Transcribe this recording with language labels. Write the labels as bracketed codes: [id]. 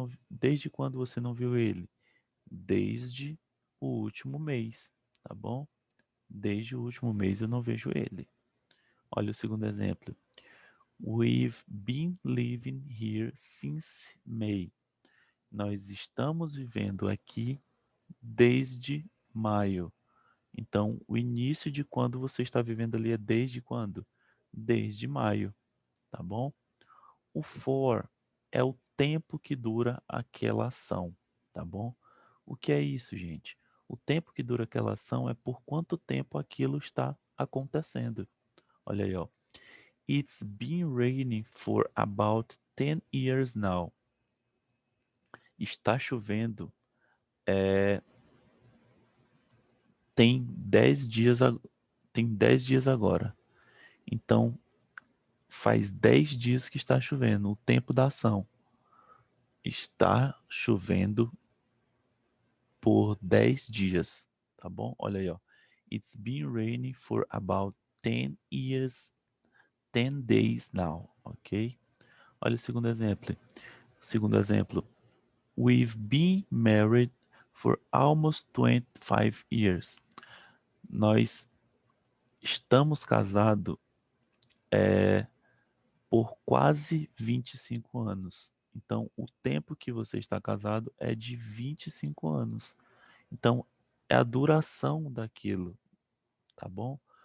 [pt] Desde quando você não viu ele? Desde o último mês, tá bom? Desde o último mês eu não vejo ele. Olha o segundo exemplo. We've been living here since May. Nós estamos vivendo aqui desde maio. Então, o início de quando você está vivendo ali é desde quando? Desde maio, tá bom? O for é o tempo que dura aquela ação, tá bom? O que é isso, gente? O tempo que dura aquela ação é por quanto tempo aquilo está acontecendo. Olha aí, ó. [en] It's been raining for about 10 years now. [pt] Está chovendo. Tem 10 dias, tem 10 dias agora. Então, faz 10 dias que está chovendo. O tempo da ação. Está chovendo por 10 dias, tá bom? Olha aí, ó. [en] It's been raining for about 10 years, 10 days now, ok? [pt] Olha o segundo exemplo. Segundo exemplo. [en] We've been married for almost 25 years. [pt] Nós estamos casados por quase 25 anos. Então, o tempo que você está casado é de 25 anos. Então, é a duração daquilo, tá bom?